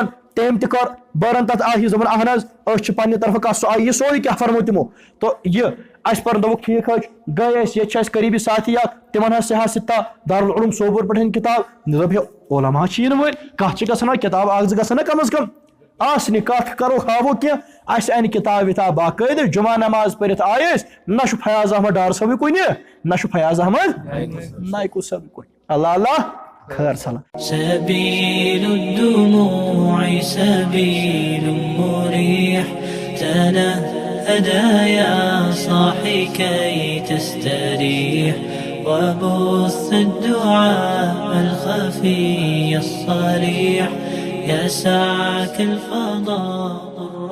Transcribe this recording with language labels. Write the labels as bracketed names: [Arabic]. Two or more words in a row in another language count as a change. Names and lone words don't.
[Kashmiri] تٔمۍ تہِ کٔر بٔرن تتھ آہِز دوٚپُن اہن حظ أسۍ چھِ پننہِ طرفہٕ کتھ سُہ آیہِ یہِ سورُے کیٛاہ فرمو تِمو تو یہِ اَسہِ پرن دوٚپُکھ ٹھیٖک حظ چھُ گٔے أسۍ ییٚتہِ چھِ اَسہِ قریٖبی ساتھی اکھ تِمن حظ سِہا سِتا دارالعلوم صوبور پٮ۪ٹھ أنۍ کِتاب دوٚپ ہے علما چھِ یِنہٕ وٲلۍ کتھ چھِ گژھان وۄنۍ کِتاب اکھ 2 گژھن نا کم از کم آسنہِ کتھ کرو ہاوو کینٛہہ اَسہِ اَنہِ کِتاب وِتاب باقٲعدٕ جُمعہ نماز پٔرِتھ آیہِ أسۍ نہ چھُ فیاض احمد ڈار صٲبٕے کُنہِ نہ چھُ فیاض احمد نایکوٗ صٲبٕے کُنہِ اللہ اللہ خیر سلام [Arabic] سبيل الدموع سبيل مريح تنهدى يا صاحي كي تستريح وبث الدعاء الخفي الصريح يسعك الفضاء